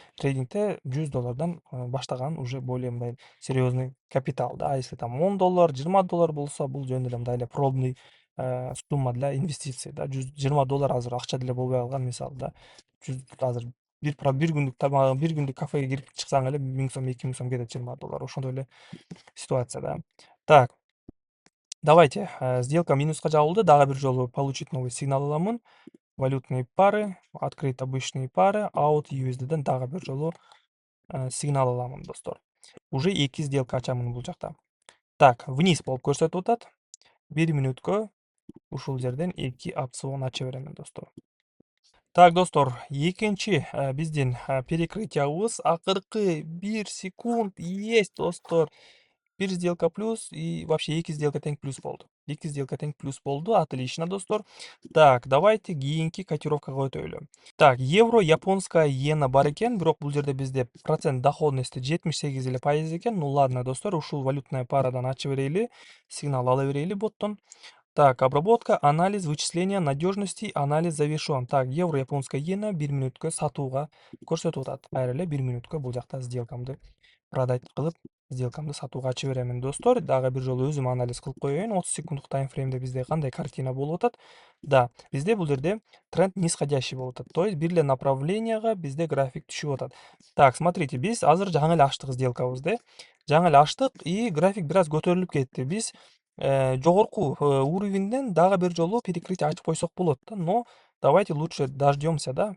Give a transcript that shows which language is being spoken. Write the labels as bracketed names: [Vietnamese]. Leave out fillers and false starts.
[Kyrgyz] Трейдингде $100 баштаган [Russian] уже более [Kyrgyz] мындай серьезный капитал да. [Russian] А если там [Kyrgyz] $10, $20 болсо, бул жөн эле мындай эле [Russian] пробный сумма для инвестиций [Kyrgyz] да. $20 азыр акча деле болбой калган, мисалы да. Азыр бир күндүк тамагы, бир күндүк кафеге кирип чыксаң эле 1000 сом, 2000 сом кетет $20. Ошондой эле ситуация да. Так, давайте, сделка минуска жабылды. Дагы бир жолу [Russian] получить новый сигнал [Kyrgyz] аламын. [Russian] Валютные пары, открыть обычные пары, [Kyrgyz] out USD'ден дагы бир жолу сигнал аламын достор. Уже 2 сделка ачамын бул жакта. Так, вниз болуп көрсөтүп атат. 1 мүнөткө ушул жерден 2 опцион ача беремин достор. Так достор, экинчи биздин перекрытиябыз акыркы 1 секунд есть достор. 1 сделка плюс [Russian] и вообще [Kyrgyz] 2 сделка тең плюс болду. 2 сделка тең плюс болду. Отлично достор. Так, давайте кийинки котировкага өтөлү. Так, евро, [Russian] японская иена [Kyrgyz] бар экен, бирок бул жерде бизде [Russian] процент доходности [Kyrgyz] 78 эле пайыз экен. [Russian] Ну ладно [Kyrgyz] достор, ушул валютная парадан ача берели, сигнал ала берели боттон. [Russian] Так, обработка, анализ, вычисление, надежности, анализ завершен. [Kyrgyz] Так, евро, [Russian] японская иена [Kyrgyz] 1 мүнөткө сатууга көрсөтүп атат. Кайра эле 1 мүнөткө бул жакта сделкамды продать кылып, сделкамды сатууга ача беремин достор. Дагы бир жолу өзүм анализ кылып коеюн. 30 секунддук таймфреймде бизде кандай картина болуп атат? Да, бизде бул жерде тренд нисходящий болуп атат. То есть бир эле направленияга бизде график түшүп атат. Так, смотрите, биз азыр жаңы эле ачтык сделкабызды. Жаңы эле ачтык и график бир аз көтөрүлүп кетти. Биз жогорку уровеньден дагы бир жолу перекрытие ачып койсок болот да. [Russian] Но давайте лучше дождемся да.